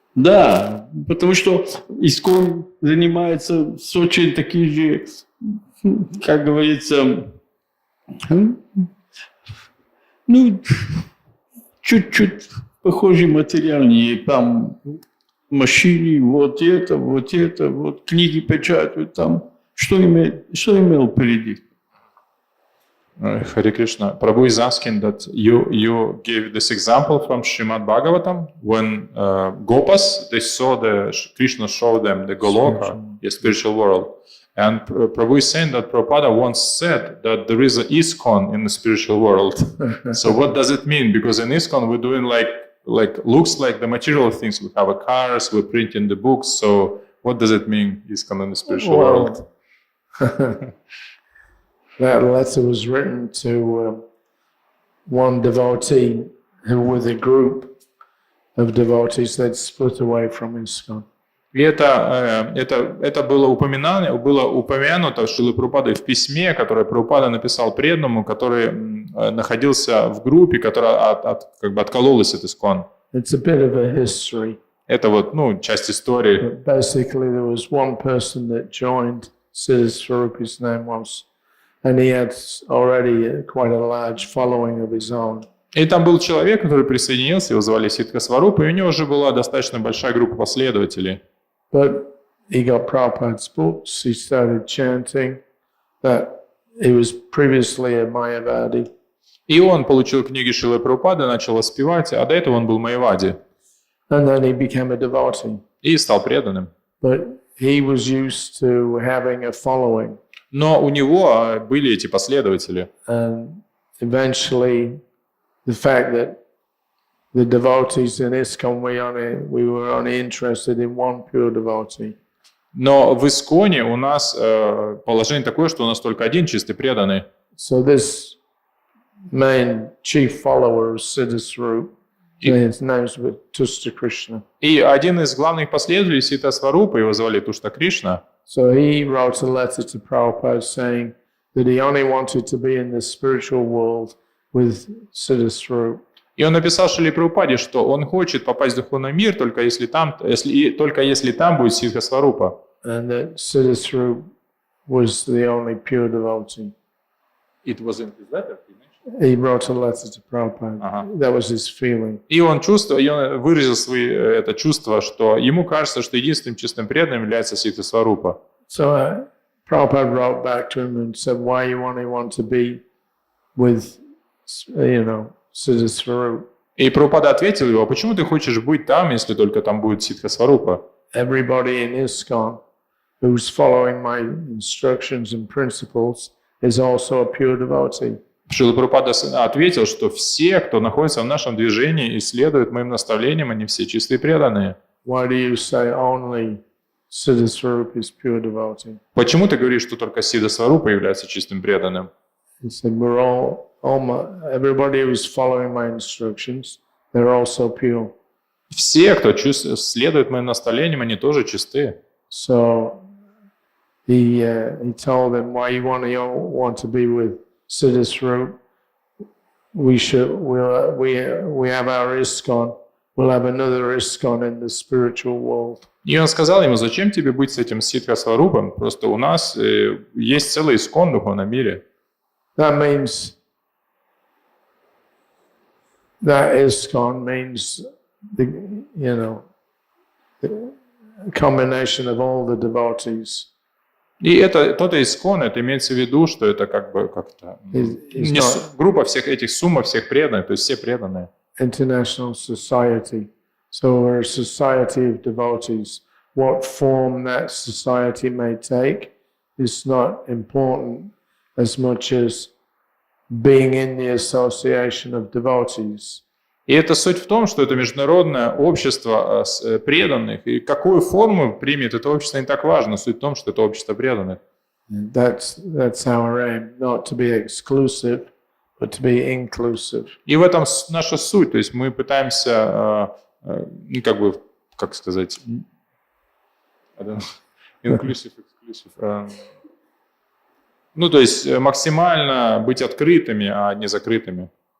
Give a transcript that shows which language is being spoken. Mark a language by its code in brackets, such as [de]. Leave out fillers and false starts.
[ru] Да, потому что Искон занимается с очень такими же, как говорится, ну, чуть-чуть похожи материальнее. Там машины, вот книги печатают там. Что имел впереди? [en] Хари Кришна, Prabhu is asking that you gave this example from Śrīmad-Bhāgavatam when Gopas, they saw Krishna show them the Goloka, the spiritual world. And Prabhu is saying that Prabhupada once said that there is an ISKCON in the spiritual world. So what does it mean? Because in ISKCON we're doing like looks like the material things. We have a cars, we're printing the books. So what does it mean, ISKCON in the spiritual world? That letter was written to one devotee who, with a group of devotees, that split away from ISKCON. [ru] И это было упомянуто Шрилой Прабхупадой в письме, которое Прабхупада написал преданному, который находился в группе, которая как бы откололась от ISKCON. [en] It's a bit of a history. [ru] Это вот, часть истории. [en] But basically, there was one person that joined, Siddhartha his name was, and he had already quite a large following of his own. [ru] И там был человек, который присоединился, его звали Сидха Сварупа, и у него уже была достаточно большая группа последователей. [en] But he got Prabhupada's books, he started chanting that he was previously a Mayavadi. [ru] И он получил книги Шрилы Прабхупады, начал воспевать, а до этого он был Майявади. [en] And then he became a devotee. [ru] И стал преданным. [en] But he was used to having a following. [ru] Но у него были эти последователи. [en] And eventually, the fact that the devotees in ISKCON, we were only interested in one pure devotee. [ru] Но в Исконе у нас положение такое, что у нас только один чистый преданный. [en] So this main chief follower of Siddhartha, his name was Tushta Krishna. [ru] И один из главных последователей Сидха Сварупа, его звали Тушта Кришна. [en] So he wrote a letter to Prabhupada saying that he only wanted to be in the spiritual world with Siddhartha. И он написал Шриле Прабхупаде, что он хочет попасть в духовный мир, только если там будет Сидха Сварупа. And that Siddhartha was the only pure devotee. It was in his letter. He wrote a letter to Prabhupada. That was his feeling. [ru] И он выразил это чувство, что ему кажется, что единственным чистым преданным является Сидха Сварупа. [en] So Prabhupada wrote back to him and said, why you only want to be with, Siddhartha? [ru] И Прабхупада ответил его, а почему ты хочешь быть там, если только там будет Сидха Сварупа? [en] Everybody in ISKCON who's following my instructions and principles is also a pure devotee. [ru] Шрила Прабхупада ответил, что все, кто находится в нашем движении и следует моим наставлениям, они все чистые преданные. [en] why do you say only Siddhaswarup is pure devotee? [ru] Почему ты говоришь, что только Сидха Сварупа является чистым преданным? [en] He said, everybody who's following my instructions, they're also pure. [ru] Все, кто следует моим наставлениям, они тоже чисты. [en] So he told them, why you want to be with Siddhaswarup? We have our ISKCON. We'll have another ISKCON in the spiritual world. [ru] И он сказал ему, зачем тебе быть с этим Сидха Сварупом? Просто у нас есть целый искон в духовном мире. [en] That means that ISKCON means the combination of all the devotees. [ru] И это тот искон, это имеется в виду, что это как бы как-то группа всех этих, сумма всех преданных, то есть все преданные. [en] International society. So we're a society of devotees. What form that society may take is not important as much as being in the association of devotees. [ru] И это суть в том, что это международное общество преданных, и какую форму примет это общество не так важно. Суть в том, что это общество преданных. [en] That's our aim, not to be exclusive, but to be inclusive. [ru] И в этом наша суть, то есть мы пытаемся, как сказать, [en] inclusive, exclusive. [ru] То есть максимально быть открытыми, а не закрытыми.